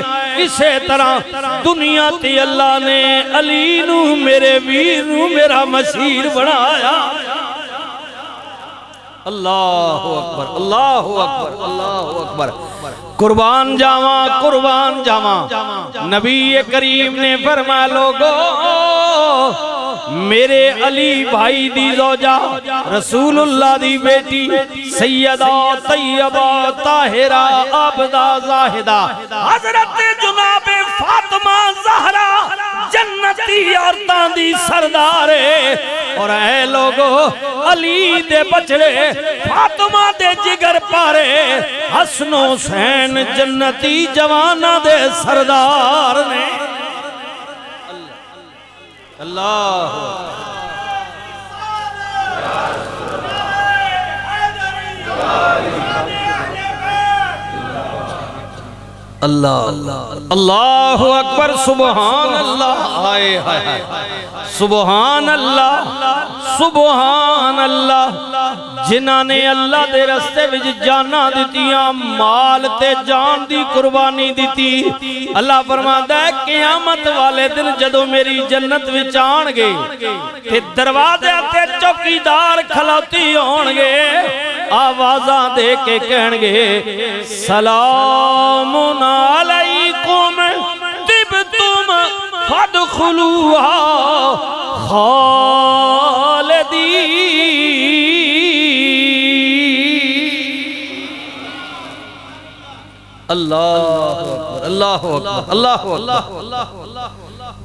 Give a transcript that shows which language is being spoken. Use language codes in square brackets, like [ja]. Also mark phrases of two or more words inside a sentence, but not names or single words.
[pa] ایسے طرح دنیا تے اللہ نے علی نوں میرے ویر نوں میرا مشیر بنایا. [ar] اللہ اکبر، اللہ اکبر، اللہ اکبر. [pa] قربان جاواں، قربان جاواں۔ نبی کریم نے فرمایا، لوگو میرے علی بھائی دی زوجہ رسول اللہ دی بیٹی سیدہ طیبہ طاہرہ عابدہ زاہدہ حضرت جنابِ فاطمہ زہرا جنتی عورتاں دی سردار ہے. اور اے لوگو علی دے بچھڑے فاطمہ دے جگر پارے حسن حسین جنتی جواناں دے سردار نے. [ar] اللہ اللہ اللہ اکبر. سبحان اللہ, हाय हाय हाय, سبحان اللہ، سبحان اللہ. [pa] جنہاں نے اللہ دے رستے وچ جاناں دتیاں، مال تے جان دی قربانی دتی. اللہ فرماندا ہے قیامت والے دن جدوں میری جنت وچ آنگے تے دروازے تے چوکیدار کھلوتی ہونگے، آوازاں دے کے کہنگے [ar] سلام علیکم طبتم فادخلوها خالدين. اللہ اکبر، اللہ اکبر، اللہ اکبر.